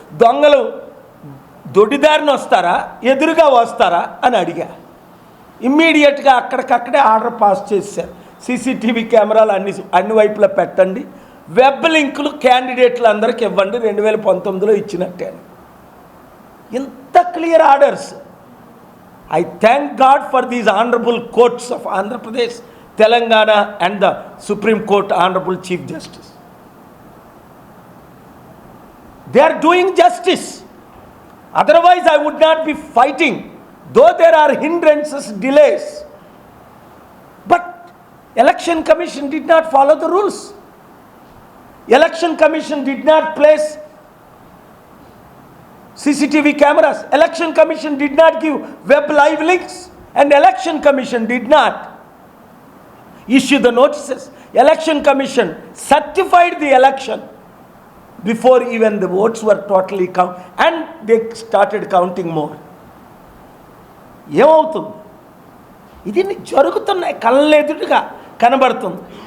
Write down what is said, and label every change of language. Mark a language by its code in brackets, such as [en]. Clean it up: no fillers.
[te] దొంగలు దొడ్డిదారిని వస్తారా, ఎదురుగా వస్తారా అని అడిగా. ఇమ్మీడియట్గా అక్కడికక్కడే ఆర్డర్ పాస్ చేశారు. సీసీటీవీ కెమెరాలు అన్ని వైపులా పెట్టండి, వెబ్ లింకులు క్యాండిడేట్లు అందరికి ఇవ్వండి, 2019లో ఇచ్చినట్టే అని. ఇంత clear orders. [en] I thank God for these honorable courts of Andhra Pradesh, Telangana and the Supreme Court Honorable Chief Justice. They are doing justice. Otherwise, I would not be fighting, though there are hindrances, delays. But Election Commission did not follow the rules. Election Commission did not place CCTV cameras. Election Commission did not give web live links. And Election Commission did not issue the notices. Election Commission certified the election before even the votes were totally counted, and they started counting more. [te] ఏమవుతుంది? ఇది జరుగుతున్నాయి, కళ్ళెదురుగా కనబడుతుంది.